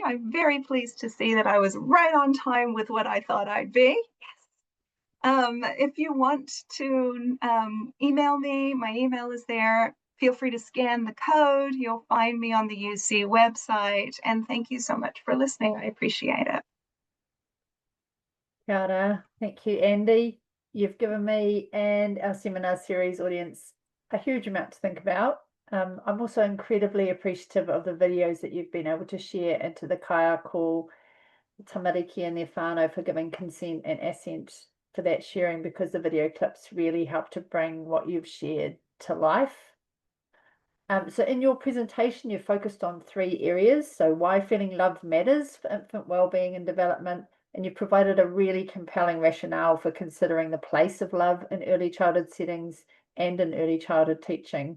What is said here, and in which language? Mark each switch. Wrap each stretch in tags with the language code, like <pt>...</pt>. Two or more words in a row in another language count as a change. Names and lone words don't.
<en>I'm very pleased to see that I was right on time with what I thought I'd be. If you want to email me, my email is there. Feel free to scan the code. You'll find me on the UC website. And thank you so much for listening. I appreciate it.</en> <mi>Kia ora.</mi> <en>Thank you, Andy. You've given me and our seminar series audience a huge amount to think about. I'm also incredibly appreciative of the videos that you've been able to share into the kaiako, tamariki and their whānau for giving consent and assent for that sharing, because the video clips really help to bring what you've shared to life. So in your presentation, you focused on 3 areas. So why feeling loved matters for infant wellbeing and development, and you provided a really compelling rationale for considering the place of love in early childhood settings and in early childhood teaching.</en>